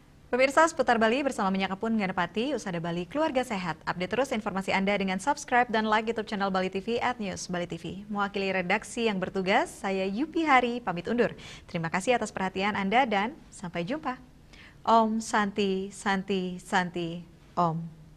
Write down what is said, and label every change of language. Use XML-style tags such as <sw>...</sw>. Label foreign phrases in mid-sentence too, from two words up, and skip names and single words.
<id>Pemirsa seputar Bali bersama Minyak Kapun Ganapati, Usada Bali Keluarga Sehat. Update terus informasi Anda dengan subscribe dan like YouTube channel Bali TV @newsbali.tv. Mewakili redaksi yang bertugas, saya Yupi Hari pamit undur. Terima kasih atas perhatian Anda dan sampai jumpa.</id> <ban>Om Santi Santi Santi Om.</ban>